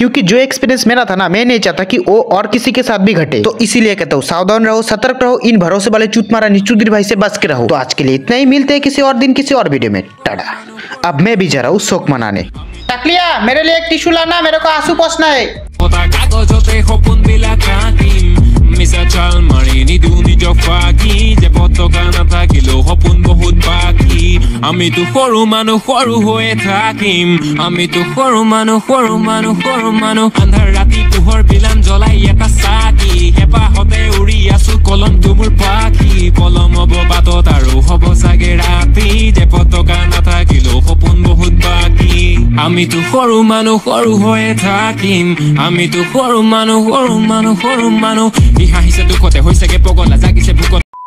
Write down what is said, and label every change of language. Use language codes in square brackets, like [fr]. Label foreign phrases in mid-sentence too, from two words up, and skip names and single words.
[hi] क्योंकि जो एक्सपीरियंस मेरा था ना, मैं नहीं चाहता कि वो और किसी के साथ भी घटे। तो इसीलिए कहता हूँ सावधान रहो, सतर्क रहो, इन भरोसे वाले चूत मारा निचुदिर भाई से बच के रहो। तो आज के लिए इतना ही, मिलते हैं किसी और दिन किसी और वीडियो में। टाटा। अब मैं भी जा रहा हूँ शोक मनाने। टकलिया मेरे लिए एक टिश्यू लाना, मेरे को आंसू पोंछना है। [as] কাগজতে সপোনবিলাক আঁকিম মিছা চাল মাৰি নিদু নিজক ফাঁকি যে পতকা নাথাকিলেও সপোন বহুত বাকী আমিতো সৰু মানুহ সৰু হৈয়ে থাকিম আমিতো সৰু মানুহ আন্ধাৰ ৰাতি পোহৰ বিলান জ্বলাই এটা চাকি হেঁপাহতে উৰি আছো কলমটো মোৰ পাখি পলম হ'ব বাটত আৰু হ'ব চাগে ৰাতি যে পতকা নাথাকিলেও সপোন বহুত বাকী আমিতো সৰু মানুহ সৰু হৈয়ে থাকিম আমিতো সৰু মানুহ ই হাঁহিছে দুখতে হৈছেগে পগলা জাগিছে ভোকত